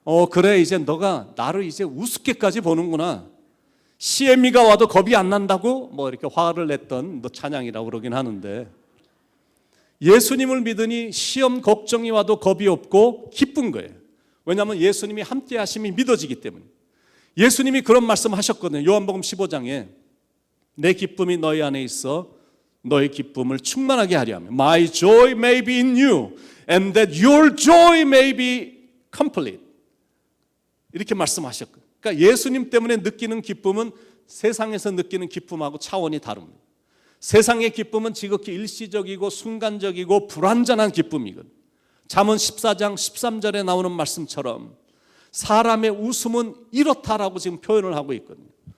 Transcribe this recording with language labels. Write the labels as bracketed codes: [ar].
[ko] 그래, 이제 너가 나를 이제 우습게까지 보는구나. 시애미가 와도 겁이 안 난다고 뭐 이렇게 화를 냈던 찬양이라고 그러긴 하는데, 예수님을 믿으니 시험 걱정이 와도 겁이 없고 기쁜 거예요. 왜냐하면 예수님이 함께 하심이 믿어지기 때문에. 예수님이 그런 말씀 하셨거든요. 요한복음 15장에 내 기쁨이 너희 안에 있어 너의 기쁨을 충만하게 하려 하며 [en] My joy may be in you and that your joy may be complete. [ko] 이렇게 말씀하셨거든요. 그러니까 예수님 때문에 느끼는 기쁨은 세상에서 느끼는 기쁨하고 차원이 다릅니다. 세상의 기쁨은 지극히 일시적이고 순간적이고 불완전한 기쁨이거든요. 잠언 14장 13절에 나오는 말씀처럼 사람의 웃음은 이렇다라고 지금 표현을 하고 있거든요.